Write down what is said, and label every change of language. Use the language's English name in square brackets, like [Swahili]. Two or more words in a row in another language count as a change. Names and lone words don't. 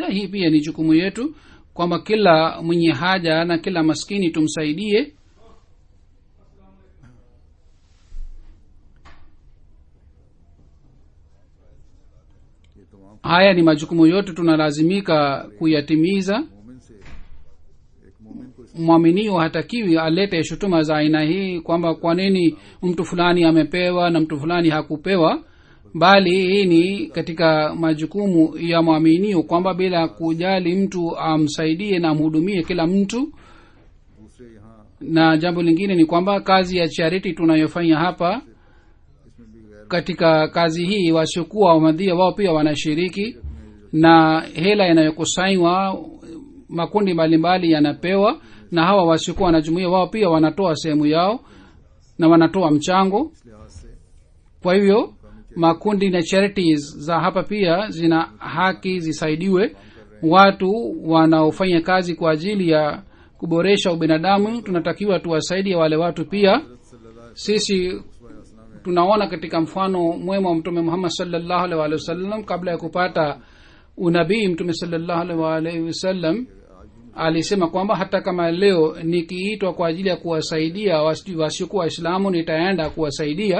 [Swahili] Hii pia ni jukumu yetu kwamba kila mwenye haja na kila maskini tumsaidie. Haya ni majukumu yote tunalazimika kuyatimiza. [Urdu] مومن سے ایک مومن کو [Swahili] mwaminio hatakiwi alete shutuma za aina hii kwamba kwa nini mtu fulani amepewa na mtu fulani hakupewa, bali hii ni katika majukumu ya mwaminio kwamba bila kujali mtu amsaidie na amhudumie kila mtu. [Urdu] دوسرے یہاں [Swahili] Na jambo lingine ni kwamba kazi ya charity tunayofanya hapa, [Urdu] اس میں بھی غیر [Swahili] katika kazi hii wasiokuwa wamadhia wao pia wanashiriki, na hela inayokusanywa makundi mbalimbali yanapewa, na hawa wasiokuwa wanajumuia wao pia wanatoa sehemu yao na wanatoa mchango. [Urdu] اس لحاظ سے [Swahili] Kwa hivyo makundi na charities za hapa pia zina haki zisaidiwe. Watu wanaofanya kazi kwa ajili ya kuboresha ubinadamu tunatakiwa tuwasaidie wale watu pia. Sisi tunaona katika mfano mwema wa mtume Muhammad [Arabic] صلى الله عليه وسلم, [Swahili] kabla ya kupata unabii mtume [Arabic] صلى الله عليه وسلم [Swahili] alisema kwamba hata kama leo nikiitwa kwa ajili ya kuwasaidia wasiokuwa waislamu nitaenda kuwasaidia.